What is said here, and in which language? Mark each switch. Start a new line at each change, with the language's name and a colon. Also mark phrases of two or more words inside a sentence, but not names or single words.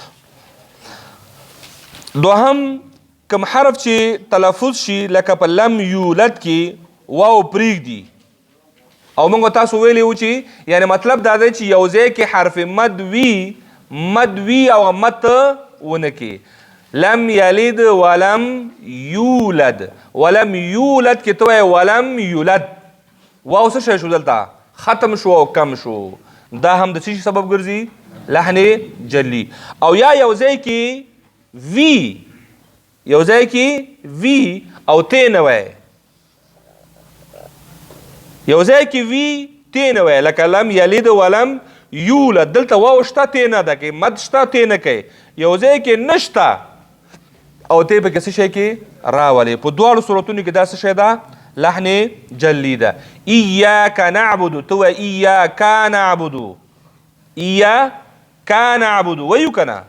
Pashto: دوهم کوم حرف چې تلفظ شي لکه په
Arabic: لم یولد
Pashto: کې واو پرېږدي، او موږ تاسو ویلی وو چې یعنی مطلب دا دی چې یو ځای کې حرف مد وي او مد ونه کې.
Arabic: لم یلد ولم یولد، ولم یولد
Pashto: کې ته وایې ولم یولد، واو څه شی شو دلته؟ ختم شو او کم شو. دا هم د څه شي سبب ګرځي؟
Arabic: لحن جلی.
Pashto: او یا یو ځای کې وی او تی نه وایې، یو ځای کې وی تی نه وایې، لکه
Arabic: لم یلد ولم یولد.
Pashto: دلته واو شته، تی نه ده کې، مد شته، تی نه کوي. یو ځای کې نشته او تی پکې څه شی کې راولې. په دواړو صورتونو کې دا څه شی ده؟
Arabic: لحن جلی
Pashto: ده.
Arabic: ایاک نعبد،
Pashto: ته وایې
Arabic: ایاک نعبد، ایاک نعبد
Pashto: وایو که نه؟